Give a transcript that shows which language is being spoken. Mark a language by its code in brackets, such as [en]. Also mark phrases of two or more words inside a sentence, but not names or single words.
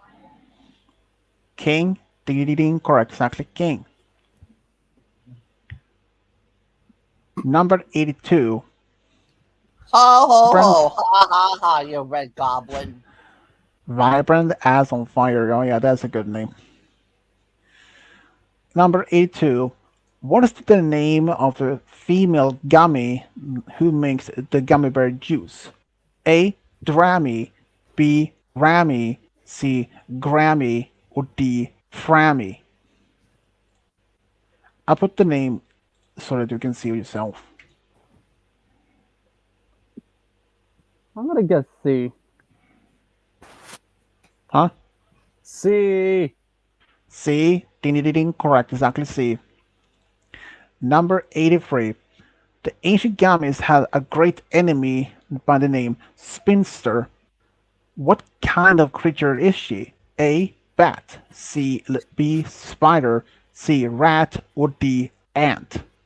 [en] King. Ding ding ding, correct, exactly, King. Number 82. Ho ho Vibrant, ho! Ha ha ha! You red goblin. vibrant as on fire. Oh yeah, that's a good name. Number 82. What is the name of the female gummy who makes the gummy bear juice? A. Drammy. B. Rammy. C. Grammy. Or D. Frammy. I put the name so that you can see yourself. I'm gonna guess C. Huh? C. C. Ding ding ding, correct, exactly C. Number 83. The ancient gummies had a great enemy by the name Spinster. What kind of creature is she? A. Bat. B. Spider. C. Rat. Or D. Ant.